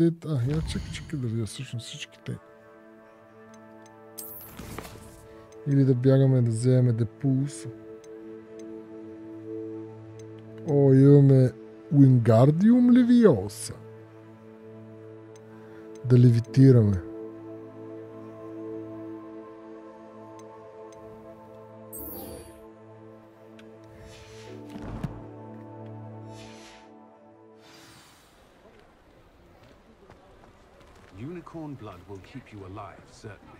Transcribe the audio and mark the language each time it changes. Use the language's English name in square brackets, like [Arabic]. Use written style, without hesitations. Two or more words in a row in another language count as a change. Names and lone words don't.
[Bulgarian] я чакай да видя всъщност всичките. Или да бягаме да вземем депулсо. О, имаме Wingardium Leviosa. Да левитираме. [English] Unicorn blood will keep you alive, certainly.